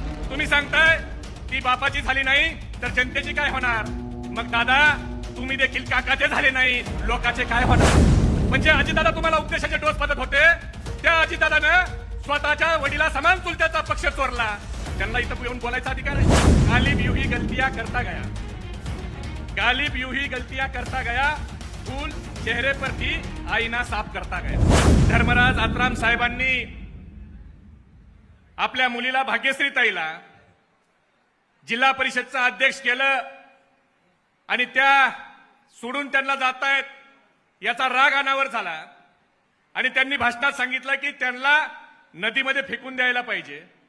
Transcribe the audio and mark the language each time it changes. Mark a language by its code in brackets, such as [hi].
[mr] तुम्ही सांगताय ती बापाची झाली नाही तर जनतेची काय होणार? मग दादा तुम्ही देखील काकाचे झाले नाही, लोकांचे काय होणार? म्हणजे अजितदादा तुम्हाला उपदेशाचे डोस पदत होते, त्या अजितदादानं स्वतःच्या वडिला समान चुलत्याचा पक्ष चोरला. त्यांना इथं येऊन बोलायचा अधिकार आहे. [hi] गालिब यूही गलतियां करता गया, गालिब यूही गलतियां करता गया, फूल चेहरे पर थी आईना साफ करता गया. [mr] धर्मराज आत्राम साहेबांनी आपल्या मुलीला भाग्यश्रीताईला जिल्हा परिषदचं अध्यक्ष केलं आणि त्या सोडून त्यांना जातायत याचा राग अनावर झाला आणि त्यांनी भाषणात सांगितलं की त्यांना नदीमध्ये फेकून द्यायला पाहिजे.